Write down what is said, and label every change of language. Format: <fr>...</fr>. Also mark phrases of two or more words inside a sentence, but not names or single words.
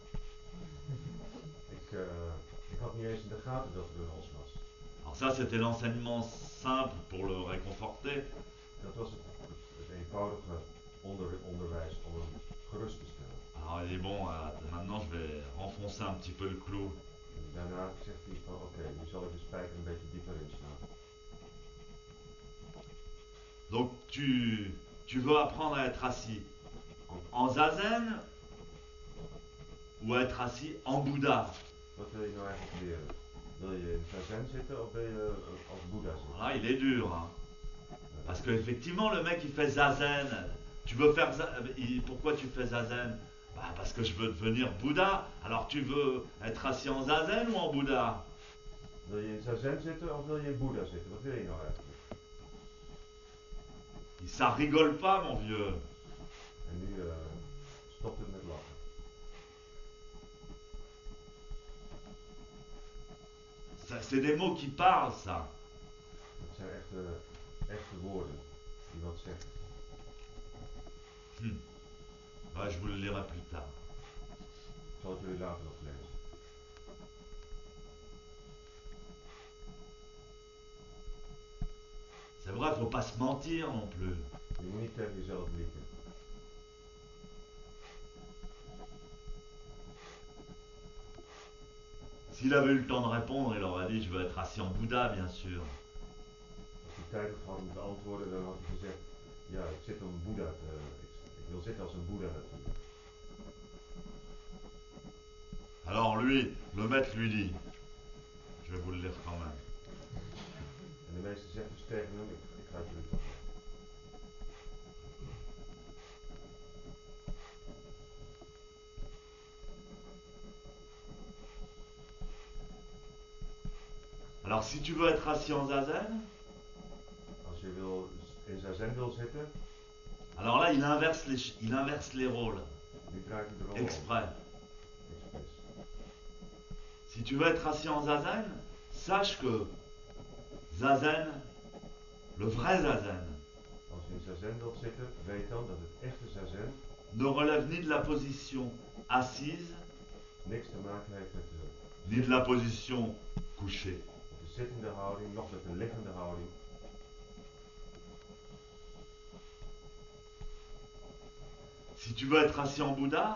<nl>Ik had niet eens in de gaten dat er een os was.</nl> <fr>Alors ça, c'était l'enseignement simple pour le réconforter.</fr> <nl>Dat was het eenvoudige onderwijs om hem gerust te stellen.</nl> <fr>Alors il dit, bon, maintenant je vais renfoncer un petit peu le clou.</fr> <nl>En daarna zegt hij van oké, nu zal ik de spijker een beetje dieper inslaan.</nl> <fr>Donc tu veux apprendre à être assis en zazen ou à être assis en Bouddha?</fr> <nl>Wat wil je nou eigenlijk leren? Wil je in zazen zitten of wil je als Boeddha zitten?</nl> <fr>Là, il est dur, hein. Parce qu'effectivement, le mec, il fait zazen. Tu veux faire pourquoi tu fais zazen? Parce que je veux devenir Bouddha. Alors tu veux être assis en zazen ou en Bouddha?</fr> <nl>Wil je in zazen zitten of wil je in Boeddha zitten? Wat wil je nou eigenlijk?</nl> <fr>Ça rigole pas, mon vieux.</fr> <nl>En nu stopt het met lachen.</nl> <fr>C'est des mots qui parlent, ça.</fr> <nl>Het zijn echte woorden die wat zeggen.</nl> <fr>Je vous le lirai plus tard.</fr> <nl>zal het jullie later nog lezen.</nl> <fr>C'est vrai, faut pas se mentir non plus.</fr> <nl>Je moet niet tegen jezelf liegen.</nl> <fr>S'il avait eu le temps de répondre, il aurait dit je veux être assis en Bouddha, bien sûr.</fr> <nl>Als hij tijd had gehad om te antwoorden, dan had hij gezegd, ja, ik zit om Boeddha ik wil zitten als een Boeddha natuurlijk.</nl> <fr>Alors lui, le maître lui dit, je vais vous le lire quand même.</fr> <nl>En de meester zegt dus tegen hem, ik ga het jullie toch lezen.</nl> <fr>Alors si tu veux être assis en zazen,</fr> <nl>Als je in zazen wil zitten,</nl> <fr>alors là il inverse les rôles,</fr> <nl>nu draait hij de rol</nl> <fr>exprès.</fr> <nl>om. Expres.</nl> <fr>Si tu veux être assis en zazen, sache que zazen, le vrai zazen,</fr> <nl>Als je in zazen wilt zitten, weet dan dat het echte zazen</nl> <fr>ne relève ni de la position assise,</fr> <nl>niks te maken heeft met</nl> <fr>ni de la position couchée.</fr> <nl>de zittende houding, noch met de liggende houding.</nl> <fr>Si tu veux être assis en Bouddha,</fr>